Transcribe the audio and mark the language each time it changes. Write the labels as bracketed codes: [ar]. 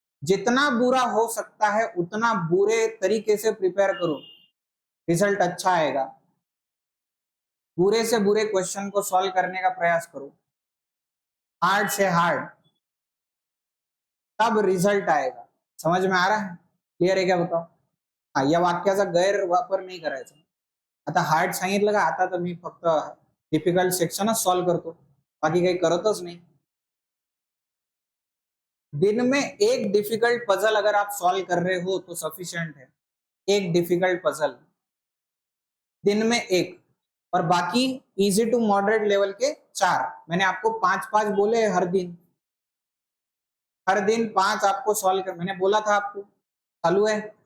[hi] जितना बुरा हो सकता है उतना बुरे तरीके से प्रिपेयर करो, रिजल्ट अच्छा आएगा। बुरे से बुरे क्वेश्चन को सॉल्व करने का प्रयास करो, हार्ड से हार्ड, तब रिजल्ट आएगा। समझ में आ रहा है? क्लियर है क्या? बताओ। [mr] हा, या वाक्याचा गैरवापर नाही करायचा। आता हार्ड सांगितलं का, आता तर मी फक्त डिफिकल्ट सेक्शनच सॉल्व करतो, बाकी काही करतच नाही। [hi] दिन में एक डिफिकल्ट पजल अगर आप सॉल्व कर रहे हो तो सफिशिएंट है। एक डिफिकल्ट पजल दिन में एक, और बाकी इजी टू मॉडरेट लेवल के 4। मैंने आपको 5-5 बोले हर दिन, हर दिन 5 आपको सॉल्व कर, मैंने बोला था आपको, चालू है।